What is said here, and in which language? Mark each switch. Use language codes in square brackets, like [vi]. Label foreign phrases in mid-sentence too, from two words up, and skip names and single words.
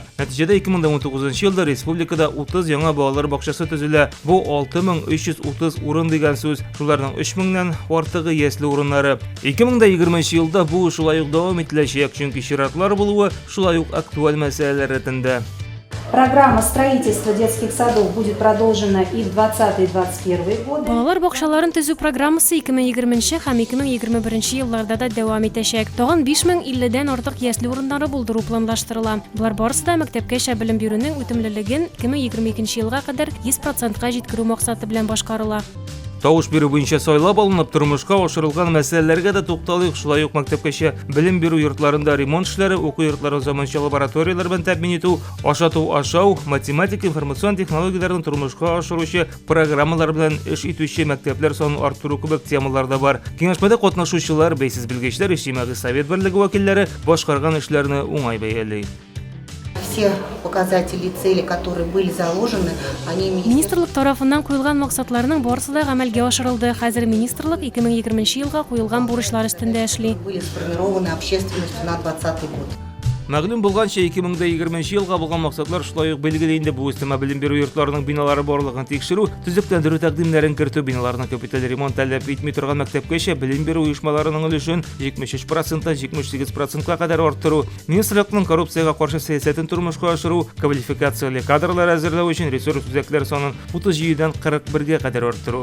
[tt] Нәтиҗәдә 2019 елда республикада 30 яңа балалар бакчасы төзелә. Бу 6330 урын дигән сүз. Шуларның 3000ннән артыгы ясли урыннары. 2020 елда бу шулай ук дәвам ителәчәк, чөнки чиратлар булуы шулай ук актуаль мәсьәләләр рәтендә. [ru] Программа строительства детских садов будет продолжена и в 2020-2021 годы. [tt] Балалар бакчаларын төзү программасы 2020 һәм 2021 елларда да дәвам итәчәк. Тагын 5050дән артык ясли урыннары булдыру планлаштырыла. Булар барысы да мәктәпкәчә белем бирүнең үтемлелеген 2022 елга кадәр 100%-ка җиткерү максаты белән башкарыла. Тавыш бирү буенча сайлап алынып, тормышка ашырылган мәсьәләләргә дә тукталыйк. Шулай ук мәктәпкәчә белем бирү йортларында ремонт эшләре, уку йортлары заманча лабораториялар белән тәэмин итү, ашату-ашау, математик, информацион технологияләрен тормышка ашыручы программалар белән эш итүче мәктәпләр санын арттыру кебек темалар да бар. Киңәшмәдә катнашучылар, бәйсез белгечләр, иҗтимагый совет берлеге вәкилләре башкарган эшләрне уңай бәяли. [ru] Все показатели и цели, которые были заложены, они... [tt] Министрлык тарафыннан куелган максатларның барысы да гамәлгә ашырылды. Хәзер министрлык 2020 елга куелган бурычлар өстендә эшли. [ru] Были сформированы общественностью на 2020 год. [tt] Мәгълүм булганча 2020 елга булган максатлар шулай ук билгеле инде. Бу өстәмә белем бирү йортларының биналары барлыгын тикшерү, төзекләндерү тәкъдимнәрен кертү, биналарның капиталь ремонт таләп итми торган мәктәпкәчә белем бирү оешмаларының өлешен 73%-тан 78%-ка кадәр арттыру, министрлыкның коррупциягә каршы сәясәтен тормышка ашыру, квалификацияле кадрлар әзерләү өчен ресурс үзәкләр санын 37дән 41-гә кадәр арттыру.